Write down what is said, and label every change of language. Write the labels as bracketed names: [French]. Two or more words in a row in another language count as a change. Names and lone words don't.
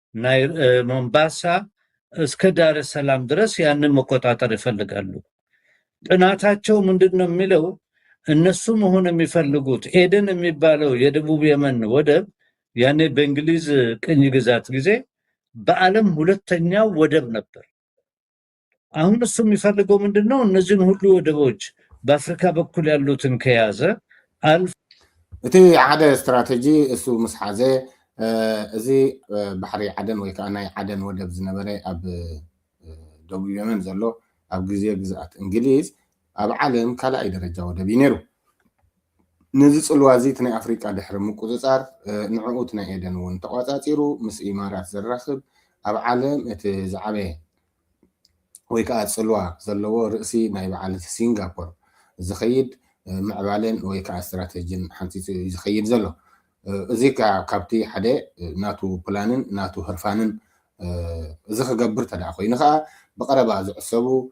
[Amharic] ሞምባሳ እስከ ዳር ሰላም ድረስ ያንን መቆጣጠር ይፈልጋሉ። ጥናታቸው ምንድነው የሚለው እነሱ መሆን የሚፈልጉት ኤደን የሚባለው የደቡብ የመን ወደብ ያኔ በእንግሊዝ ቅኝ ግዛት ጊዜ በዓለም ሁለተኛው ወደብ ነበር። አሁን እሱ የሚፈልገው ምንድነው እነዚህን ሁሉ ወደቦች በአፍሪካ በኩል ያሉትን ከያዘ [Tigrinya] እቲ ሓደ ስትራቴጂ እሱ ምስ ሓዘ እዚ ባሕሪ ዓደን ወይ ከዓ ናይ ዓደን ወደብ ዝነበረ ኣብ ደቡብ የመን ዘሎ ኣብ ግዜ ግዝኣት እንግሊዝ ኣብ ዓለም ካልኣይ ደረጃ ወደብ እዩ ነይሩ ነዚ ፅልዋ እዚ እቲ ናይ ኣፍሪቃ ድሕሪ ምቁፅፃር ንዕኡ እቲ ናይ ኤደን እውን ተቋፃፂሩ ምስ ኢማራት ዘራኽብ ኣብ ዓለም እቲ ዝዓበየ ወይ ከዓ ፅልዋ ዘለዎ ርእሲ ናይ በዓል ሲንጋፖር ዝኸይድ ምዕባለን ወይ ከዓ ስትራቴጂን ሓንፂፁ ዝኸይድ ዘሎ እዚ ካብቲ ሓደ ናቱ ፕላንን ናቱ ህርፋንን እዚ ክገብር ተደኣ ኮይኑ ከዓ ብቀረባ ዝዕሰቡ